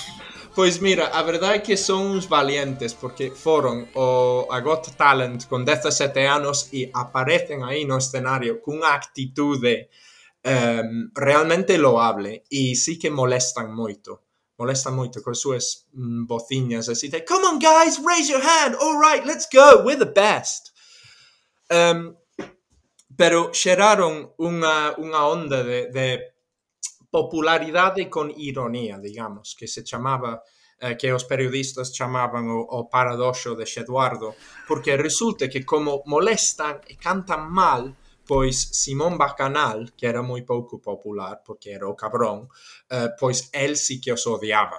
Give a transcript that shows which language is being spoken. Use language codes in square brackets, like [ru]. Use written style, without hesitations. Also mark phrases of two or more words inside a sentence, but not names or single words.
[gl] Pois mira, a verdade é que son uns valientes porque foron a Got Talent con 17 anos e aparecen aí no escenario cunha actitude realmente loable e sí que molestan moito con súas vociñas así de [en] "Come on guys, raise your hand, all right, let's go, we're the best." [gl] Pero xeraron unha onda de popularidade con ironía, digamos, que se chamaba que os periodistas chamaban o paradoxo de Eduardo, porque resulta que como molestan e cantan mal, pois Simón Bacanal, que era moi pouco popular, porque era o cabrón, pois el sí que os odiaba.